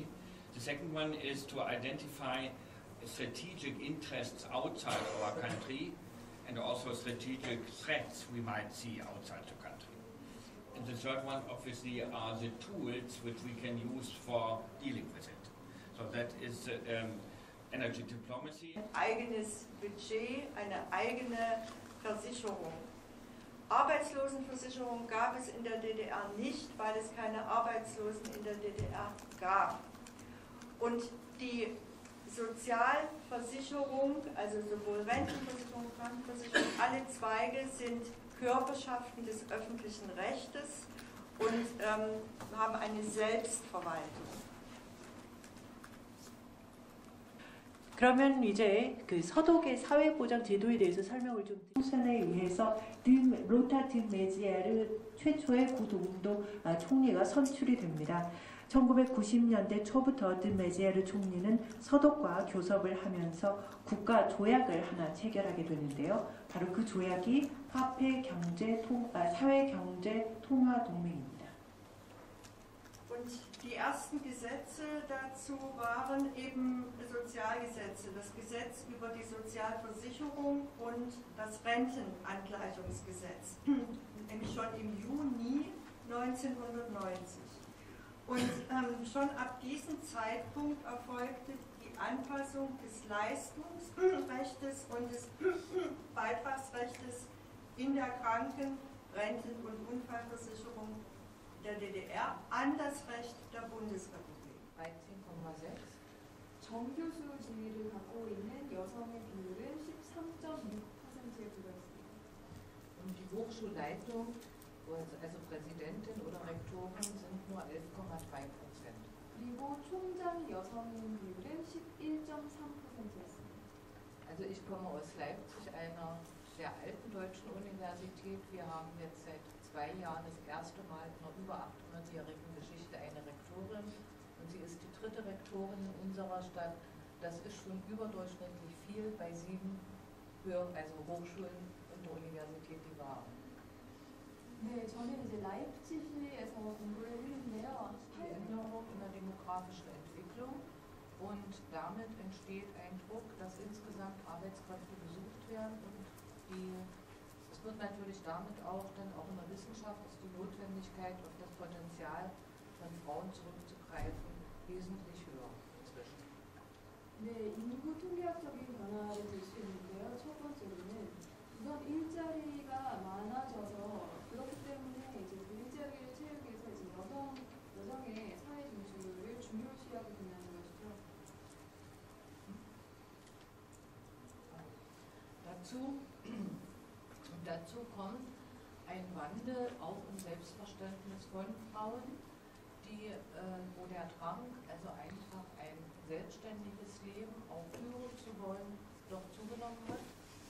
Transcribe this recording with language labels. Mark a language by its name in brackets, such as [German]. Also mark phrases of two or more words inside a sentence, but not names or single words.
[English] The second one is to identify strategic interests outside our country and also strategic threats we might see outside the country. And the third one obviously are the tools which we can use for dealing with it. So that is energy diplomacy. [German] Ein eigenes Budget, eine eigene Versicherung. Arbeitslosenversicherung gab es in der DDR nicht, weil es keine Arbeitslosen in der DDR gab. Und die Sozialversicherung, also sowohl Rentenversicherung, Krankenversicherung, alle Zweige sind Körperschaften des öffentlichen Rechtes und haben eine Selbstverwaltung. [Korean] 그러면 이제 그 서독의 사회보장 제도에 대해서 설명을 좀 총선에 의해서 로타 드 메지에르 최초의 구동도 총리가 선출이 됩니다. 1990년대 초부터 드 메지에르 총리는 서독과 교섭을 하면서 국가 조약을 하나 체결하게 되는데요. 바로 그 조약이 사회경제통화동맹입니다. [German] Und die ersten Gesetze dazu waren eben Sozialgesetze, das Gesetz über die Sozialversicherung und das Rentenangleichungsgesetz, nämlich schon im Juni 1990. Und schon ab diesem Zeitpunkt erfolgte die Anpassung des Leistungsrechtes und des Beitragsrechtes in der Kranken-, Renten- und Unfallversicherung der DDR an das Recht der Bundesrepublik. [Korean] 13,6 정교수 지위를 갖고 있는 여성의 비율은 13.6%에 불과했습니다. [German] Und die Hochschulleitung, also Präsidentin oder Rektorin, sind nur 11,3%. [Korean] 그리고 총장 여성인 비율은 11.3%였습니다. [German] Also ich komme aus Leipzig, einer sehr alten deutschen Universität. Wir haben jetzt seit 2 Jahren das erste Mal in einer über 800-jährigen Geschichte eine Rektorin und sie ist die 3. Rektorin in unserer Stadt. Das ist schon überdurchschnittlich viel bei 7 Hochschulen und der Universität, die wir haben. [Korean] 네, 저는 이제 라이프치히에서 공부를 했는데요. [German] Die Änderung in der demografischen Entwicklung und damit entsteht ein Druck, dass insgesamt Arbeitskräfte gesucht werden und es wird natürlich damit auch dann auch in der Wissenschaft ist die Notwendigkeit auf das Potenzial von Frauen zurückzugreifen wesentlich höher inzwischen. [Korean] 네, 인구 통계학적인 변화를 볼 수 있는데요. 첫 번째로는 우선 일자리가 많아져서 그렇기 때문에 이제 그 일자리를 채우기 위해서 이제 여성의 사회 진출을 중요시하게 된다는 것이죠. [German] Dazu kommt ein Wandel auch im Selbstverständnis von Frauen, wo der Drang, also einfach ein selbstständiges Leben auch führen zu wollen, doch zugenommen hat.